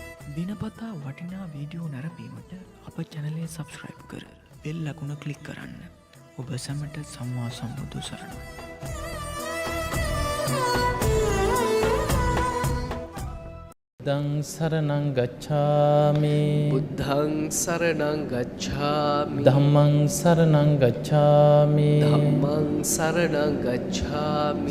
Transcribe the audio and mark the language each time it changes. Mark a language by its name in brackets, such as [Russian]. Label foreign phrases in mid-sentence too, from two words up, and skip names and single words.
[Sinhala] දිනපතා වටිනා වීඩියෝ නැරඹීමට අප චැනලය සබස්ක්‍රයිබ් කර බෙල් ලකුණ ක්ලික් කරන්න. ඔබ සැමට සම්මා සම්බුදු සරණයි. [Pali] බුද්ධං සරණං ගච්ඡාමි බුද්ධං සරණං ගච්ඡාමි ධම්මං සරණං ගච්ඡාමි ධම්මං සරණං ගච්ඡාමි